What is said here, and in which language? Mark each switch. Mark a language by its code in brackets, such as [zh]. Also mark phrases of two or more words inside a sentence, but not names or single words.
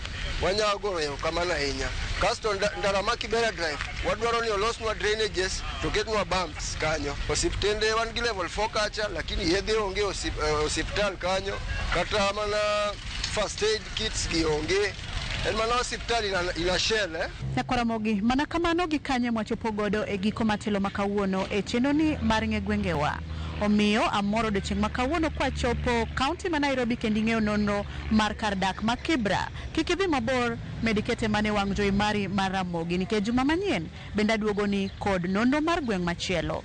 [luo] Wanyago kamana ahinya. Kasto ndara ma Kibera drive wadwaro ni olosnwa drainages to ketnwa bumps kanyo. Osiptende wan gi level 4 kacha lakini yedhe onge osiptal kanyo kata mana [en] first aid kits [luo] gi onge. En mano hospitali ina shell Nyakwaromogi mana kamano gikanye mwachopo godo e giko matelo makawuono e chenoni mar ng'e gwengewa. Omiyo amoro odiochieng' makawuono kwa chopo kaunti ma Nairobi kendo ing'eyo nonro mar kar dak ma Kibra. Kik idhi mabor, medikete mane wang' jowi mari mar Ramogi nikech juma manyien bende aduogoni kod nonro mar gweng' machielo.